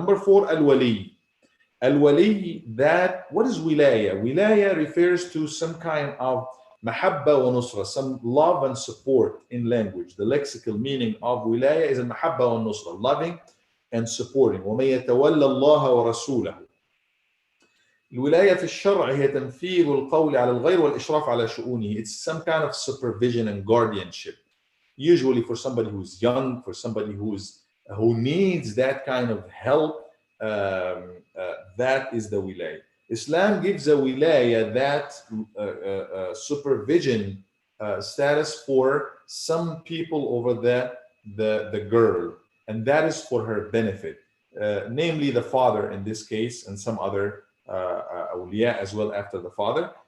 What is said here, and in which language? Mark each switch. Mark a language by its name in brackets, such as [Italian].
[English] Number four, al-wali. Al-wali, that, what is wilaya? Wilaya refers to some kind of mahabba wa nusra, some love and support in language. The lexical meaning of wilaya is al-mahabba wa nusra, loving and supporting. [Arabic] وَمَن يَتَوَلَّ اللَّهَ وَرَسُولَهُ. الولاية في الشرع هي تنفيذ القول على الغير والإشراف على شؤونه. [English] It's some kind of supervision and guardianship. Usually for somebody who's young, for somebody who needs that kind of help, that is the wilaya. Islam gives a wilaya, that supervision status for some people over the girl, and that is for her benefit, namely the father in this case, and some other awliya as well after the father.